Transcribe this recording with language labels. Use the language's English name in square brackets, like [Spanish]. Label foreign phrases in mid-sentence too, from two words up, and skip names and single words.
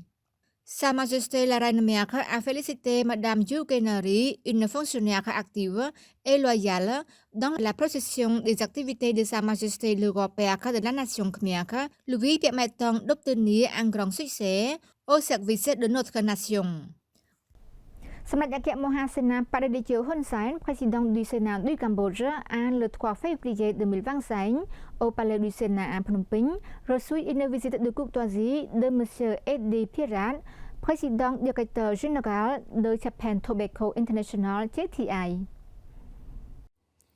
[French] Sa Majesté la Reine Mère a félicité Madame Yukenori, une fonctionnaire active et loyale dans la procession des activités de Sa Majesté le roi Père de la nation Khmer, lui permettant d'obtenir un grand succès au service de notre nation. សម្ដេចអគ្គមហាសេនាបតីជឿហ៊ុនសែន président du Sénat du Cambodge, le 3 février 2025 au palais du Sénat à Phnom Penh, reçut une visite de courtoisie de M. Eddie Pirat, président directeur général de Japan Tobacco International JTI.